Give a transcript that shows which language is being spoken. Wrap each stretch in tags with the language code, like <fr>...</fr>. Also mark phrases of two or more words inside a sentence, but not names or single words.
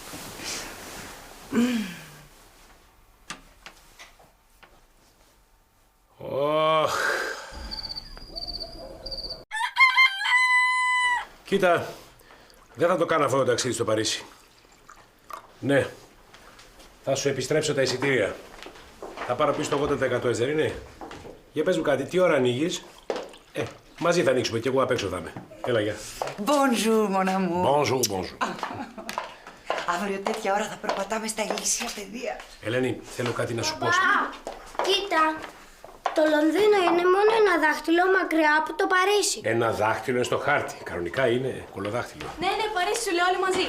<el>Κοίτα, δεν θα το κάνω αυτό το ταξίδι στο Παρίσι. Ναι, θα σου επιστρέψω τα εισιτήρια. Θα πάρω πίσω το 80%, δεν είναι. Για πες μου κάτι, τι ώρα ανοίγεις? Μαζί θα ανοίξουμε και εγώ απ' έξω θα είμαι. Έλα, γεια.</el> <fr>Bonjour, mon amour. Bonjour.</fr> <el>Αύριο τέτοια ώρα θα περπατάμε στα ηλίσια πεδία. Ελένη, θέλω κάτι να σου πω. Κοίτα, το Λονδίνο είναι μόνο ένα δάχτυλο μακριά από το Παρίσι. Ένα δάχτυλο είναι στο χάρτη. Κανονικά είναι κολοδάχτυλο. Ναι, Παρίσι σου λέω όλοι μαζί.</el>